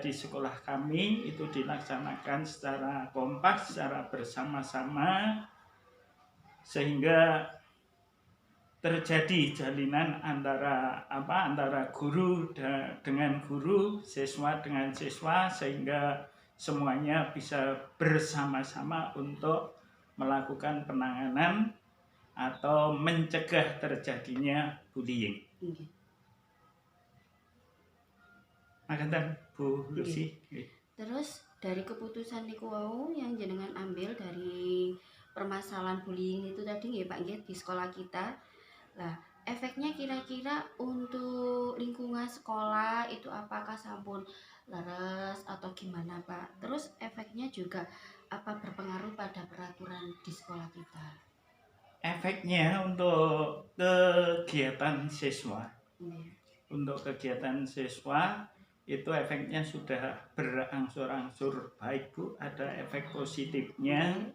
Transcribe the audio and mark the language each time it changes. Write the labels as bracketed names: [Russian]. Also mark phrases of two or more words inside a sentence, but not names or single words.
[Indonesian] di sekolah kami itu dilaksanakan secara kompak, secara bersama-sama, sehingga terjadi jalinan antara guru dengan guru, siswa dengan siswa, sehingga semuanya bisa bersama-sama untuk melakukan penanganan atau mencegah terjadinya bullying. Makasih Bu Lucy. Terus dari keputusan [Javanese] niku wau [Indonesian] yang jenengan ambil dari permasalahan bullying itu tadi nggih Pak nggih di sekolah kita. Lah, efeknya kira-kira untuk lingkungan sekolah itu apakah [Javanese] sampun leres [Indonesian] atau gimana Pak? Terus efeknya juga apa berpengaruh pada peraturan di sekolah kita? Efeknya untuk kegiatan siswa. Untuk kegiatan siswa itu efeknya sudah berangsur-angsur baik Bu, ada efek positifnya.